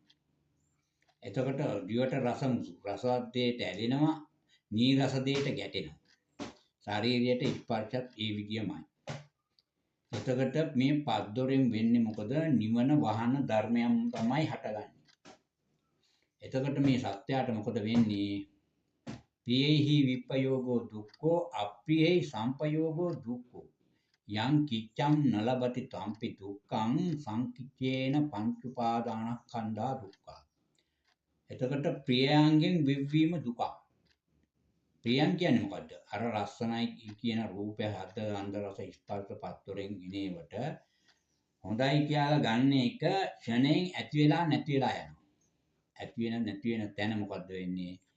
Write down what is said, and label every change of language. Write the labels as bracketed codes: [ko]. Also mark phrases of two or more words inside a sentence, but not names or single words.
[si] එතකොට දිවට රස මුසු, රසවත් දෙයට ඇලෙනවා, නීරස දෙයට ගැටෙනවා. ශරීරයට ස්පර්ශත් ඒ විදියමයි. එතකොට මේ පස්දොරෙන් වෙන්නේ මොකද? නිවන වහන ධර්මයන් තමයි හටගන්නේ. එතකොට මේ සත්‍යයට මොකද වෙන්නේ? [pi] ප්‍රියෙහි විප්පයෝගෝ දුක්ඛෝ අප්‍රියෙහි සම්පයෝගෝ දුක්ඛෝ යං කිච්ඡං නලබති තම්පි දුක්ඛං සංකිච්ඡේන පංච උපාදානස්කන්ධා දුක්ඛ. [si] එතකොට ප්‍රියයන්ගෙන් විව්වීම දුකක්. ප්‍රියයන් කියන්නේ මොකද්ද? අර ලස්සනයි කියන රූපය හද ගන්ධ රස ස්පර්ශ පස්තොරෙන් ගිනේවට හොඳයි කියලා ගන්න එක ක්ෂණයෙන් ඇති වෙලා නැති වෙලා යනවා. ඇති වෙන නැති වෙන තැන මොකද්ද වෙන්නේ?